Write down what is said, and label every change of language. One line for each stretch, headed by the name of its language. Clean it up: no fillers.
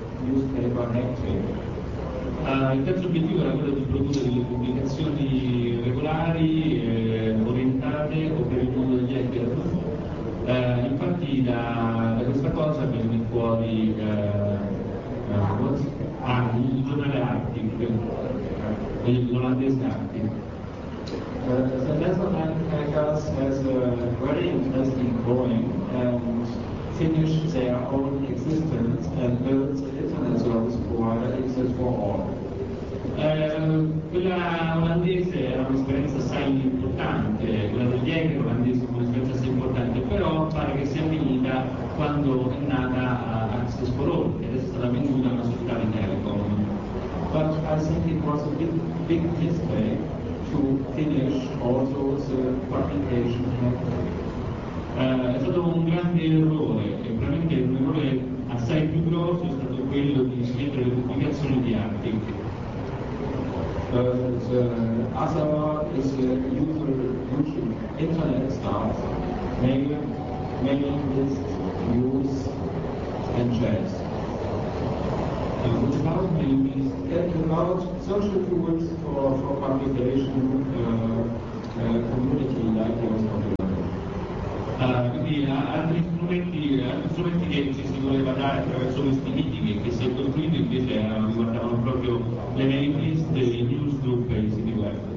Italian: Il terzo obiettivo era quello di produrre delle pubblicazioni regolari, orientate o per il mondo degli hacker. Infatti da questa cosa viene fuori il giornale Arctic, l'olandese Arctic.
English: The Netherlands Hackers has a very interesting growing and finish their own existence and build the internet service provider exist for all.
Italian: Quella olandese era un'esperienza assai importante, quella degli hacker olandesi è un'esperienza assai importante, però pare che sia finita quando è nata Access for All ed è stata venduta una società di Telecom.
English: But I think it was a big mistake to finish also the publication.
Italian: È stato un grande errore, e probabilmente un errore assai più grosso è stato quello di scrivere le pubblicazioni di Arctic.
English: The other is using internet stuff, mailing lists, news, and chats. About social tools for publication community like yours.
Italian: Quindi altri strumenti che ci si voleva dare attraverso questi meeting e che si è costruito invece riguardavano proprio le mailing list, i newsgroup e i siti web.